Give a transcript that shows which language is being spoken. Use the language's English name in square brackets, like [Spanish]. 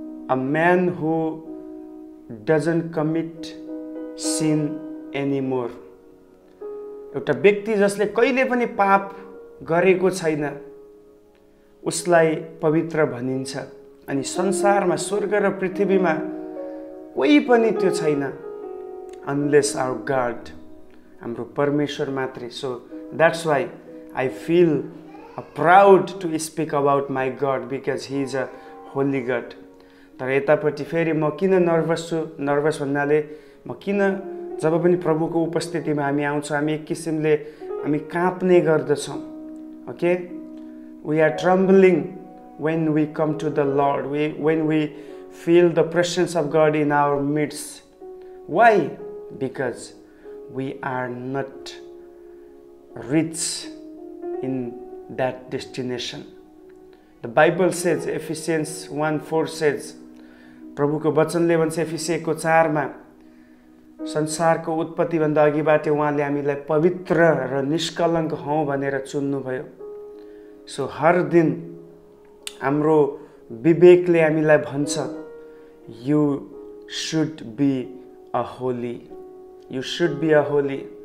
[English] A man who doesn't commit sin anymore. [Nepali] एउटा व्यक्ति जसले कहिले पनि पाप गरेको छैन, उसलाई पवित्र भनिन्छ। अनि संसारमा स्वर्ग र पृथ्वीमा कोही पनि त्यो छैन [English] unless our God, [Nepali] हाम्रो परमेश्वर मात्रै। [English] So that's why I feel proud to speak about my God because he is a holy God. [Nepali] तर यतापट्टि फेरि म किन नर्भस छु? नर्भस भन्नाले म किन जब पनि प्रभुको उपस्थितिमा हामी आउँछौँ हामी एक किसिमले हामी काँप्ने गर्दछौँ। [English] Okay, we are trembling when we come to the Lord, when we feel the presence of God in our midst. Why? Because we are not rich in that destination. The Bible says, Ephesians 1:4 says, [Nepali] प्रभुको वचनले भन्छ एफिसियको 4 मा संसारको उत्पत्तिभन्दा अघिबाट उहाँले हामीलाई पवित्र र निष्कलङ्क हौं भनेर चुन्नुभयो। सो हर दिन हाम्रो विवेकले हामीलाई भन्छ [English] You should be a holy, you should be a holy.